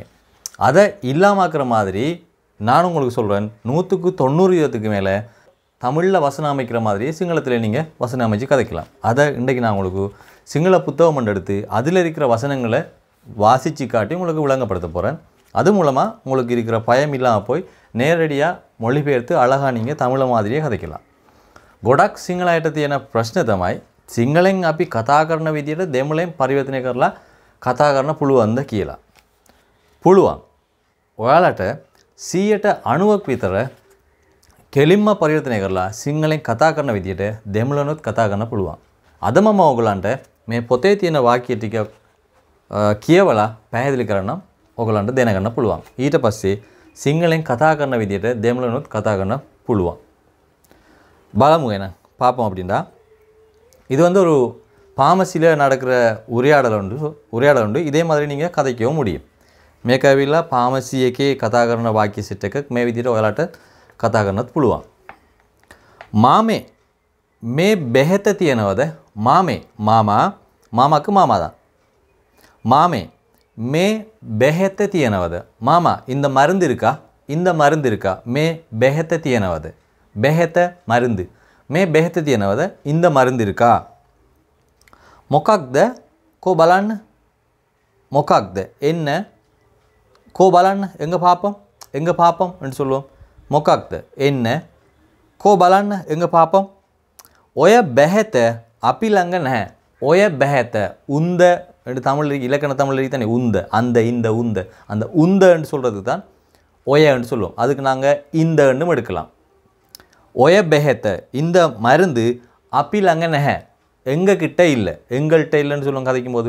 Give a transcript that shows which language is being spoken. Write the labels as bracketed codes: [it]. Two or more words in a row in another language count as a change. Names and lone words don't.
[ta] அதை இல்லாமாக்குற மாதிரி நான் உங்களுக்கு சொல்கிறேன், 100% மேலே தமிழில் வசனம் அமைக்கிற மாதிரியே சிங்களத்தில் நீங்கள் வசனம் அமைச்சு கதைக்கலாம். அதை இன்றைக்கு நான் உங்களுக்கு சிங்கள புத்தகம் எடுத்து அதில் இருக்கிற வசனங்களை வாசித்து காட்டி உங்களுக்கு விளங்கப்படுத்த போகிறேன். அது மூலமாக உங்களுக்கு இருக்கிற பயம் இல்லாமல் போய் நேரடியாக மொழிபெயர்த்து அழகாக நீங்கள் தமிழை மாதிரியே கதைக்கலாம். [si] ගොඩක් සිංහලයට තියෙන ප්‍රශ්න තමයි සිංහලෙන් අපි කතා කරන විදියට දෙමළෙන් පරිවර්තනය කරලා කතා කරන්න පුළුවන්ද කියලා. පුළුවන්. ඔයාලට 90% විතර කෙලින්ම පරිවර්තනය කරලා සිංහලෙන් කතා කරන විදියට දෙමළනොත් කතා කරන්න පුළුවන්. අද මම ඔයගලන්ට මේ පොතේ තියෙන වාක්‍ය ටික කියවලා පැහැදිලි කරන්නම්. ඔයගලන්ට දැනගන්න පුළුවන්. ඊට පස්සේ සිංහලෙන් කතා කරන විදියට දෙමළනොත් කතා කරන්න පුළුවන්. [ta] බලමු என பார்ப்போம். அப்படின்னா இது ஒரு பாமசியில் நடக்கிற உரையாடல் உண்டு. இதே மாதிரி நீங்கள் கதைக்கவும் முடியும். [si] මේක ඇවිල්ලා පාමසි එකේ කතා කරන වාක්‍ය සෙට් එකක් මේ විදිහට ඔයාලට කතා කරන්නත් පුළුවන්. මාමේ මේ බෙහෙත තියනවද? මාමේ [ta] මාමාக்கு மாமா தான். [si] මාමේ මේ බෙහෙත තියනවද. [ta] மாமா இந்த மருந்து இருக்கா? இந்த மருந்து இருக்கா? [si] මේ බෙහෙත තියනවද. பெஹெத்த மருந்து. මේ බෙහෙත තියනවද. [ta] இந்த மருந்து இருக்கா? [si] මොකක්ද? කෝ බලන්න. මොකක්ද? එන්න. කෝ බලන්න. [ta] எங்க பாப்போம்? எங்க பாப்போம் என்று சொல்லுவோம். [si] මොකක්ද? එන්න. කෝ බලන්න. [ta] எங்க பாப்போம்? [si] ඔය බෙහෙත අපි ළඟ නැහැ. ඔය බෙහෙත උන්ද [ta] என்று தமிழ் இலக்கண தமிழ் தானே உந்த, அந்த இந்த உந்த, அந்த உந்த என்று சொல்கிறது தான் ஒய என்று சொல்லுவோம். அதுக்கு நாங்கள் இந்த எண்ணும் எடுக்கலாம். [si] ඔය බෙහෙත [ta] இந்த மருந்து [si] අපි ළඟ නැහැ [ta] எங்ககிட்ட இல்லை, எங்கள்கிட்ட இல்லைன்னு சொல்லுவோம் கதைக்கும் போது.